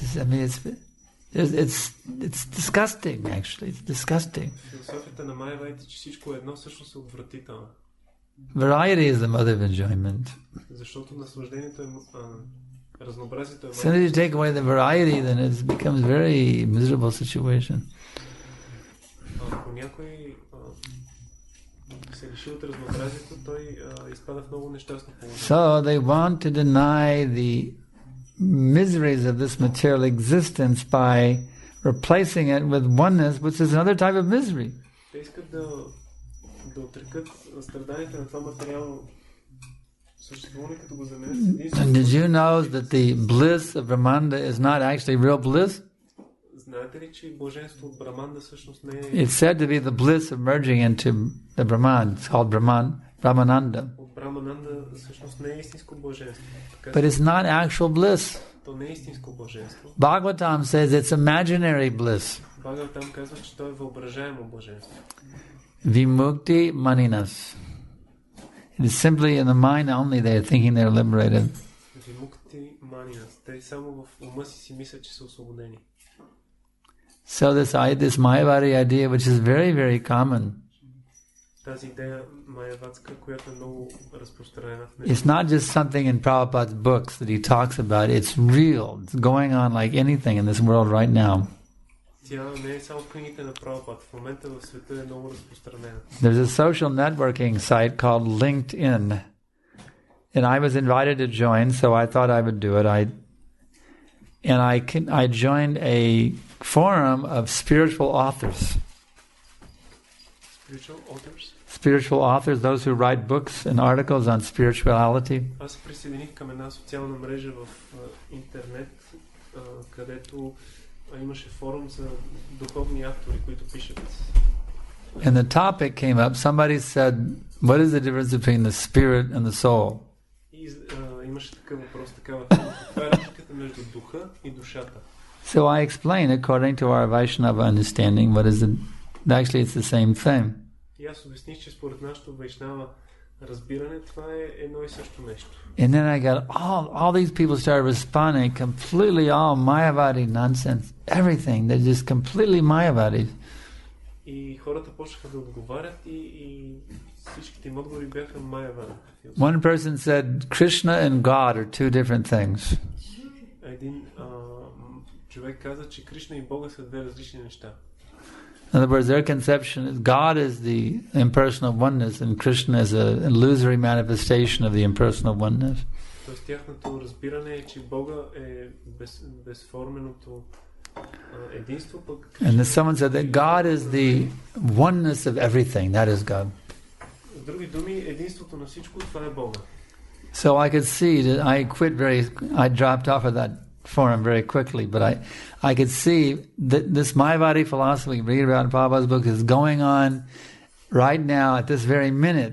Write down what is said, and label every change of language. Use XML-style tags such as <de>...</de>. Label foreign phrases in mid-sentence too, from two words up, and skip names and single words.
<en>It's disgusting, actually. It's disgusting.</en> <bg>Философията на Майавадите, че всичко е едно, всъщност е отвратително.</bg> <en>Variety is the mother of enjoyment.</en> <bg>Защото наслаждението е разнообразието е</bg> <en>As soon as you take away the variety, then it becomes a very miserable situation.</en> <bg>Ако някой се лиши от разнообразието, той изпада в много нещастно положение.</bg> <en>So they want to deny the miseries of this material existence by replacing it with oneness, which is another type of misery.</en> <bg>Те искат да отрекат страданията на това материално съществуване, като го заменят с единството.</bg> <en>And did you know that the bliss of Brahmanda is not actually real bliss?</en> <bg>Знаете ли, че блаженство от Браманда всъщност не е...</bg> <en>It's said to be the bliss of merging into the Brahman. It's called Brahmananda.</en> <bg>От Брамананда всъщност не е истинско блаженство.</bg> <en>But it's not actual bliss.</en> <bg>То не е истинско блаженство.</bg> <en>Bhagavatam says it's imaginary bliss.</en> <bg>Бхагаватам казва, че то е въображаемо блаженство.</bg> <sa>विमुक्ति मानिनस्.</sa> <en>It is simply in the mind only they are thinking they're liberated.</en> <sa>विमुक्ति मानिनस्.</sa> <bg>Те само в ума си мислят, че са освободени.</bg> <en>So this Mayavadi idea, which is very, very common,</en> <bg>тази идея майавадска, която е много разпространена в</bg> <en>it's not just something in Prabhupada's books that he talks about. It's real. It's going on like anything in this world right now.</en> <bg>Тя не е само в книгите на Прабхупад. В момента в света е много разпространена.</bg> <en>There's a social networking site called LinkedIn. And I was invited to join, so I thought I would do it. I joined a forum of spiritual authors. Spiritual authors? Spiritual authors, those who write books and articles on spirituality.</en> <bg>Аз се присъединих към една социална мрежа в интернет, където имаше форум за духовни автори, които пишат.</bg> <en>And the topic came up. Somebody said, what is the difference between the spirit and the soul?</en> <bg>И имаше такъв въпрос, такава тема. Каква е разликата между духа и душата?</bg> <en>So I explained, according to our Vaishnava understanding, what is it? Actually, it's the same thing.</en> <bg>И аз обясних, че според нашето Вайшнава разбиране, това е едно и също нещо.</bg> <en>And then I got all these people started responding completely all Mayavadi nonsense, everything. They're just completely Mayavadis.</en> <bg>И хората почнаха да отговарят и всичките им отговори бяха Майавади.</bg> <en>One person said, Krishna and God are two different things.</en> <bg>Един човек каза, че Кришна и Бога са две различни неща.</bg> <en>In other words, their conception is God is the impersonal oneness and Krishna is an illusory manifestation of the impersonal oneness.</en> <bg>Тоест тяхното разбиране е, че Бога е безформеното единство, пък</bg> <en>And then someone said that God is the oneness of everything. That is God.</en> <bg>С други думи, единството на всичко, това е Бога.</bg> <en>So I could see that I dropped off of that forum very quickly, but I could see that this Mayavadi philosophy, read about in Prabhupada's book, is going on right now at this very minute.</en>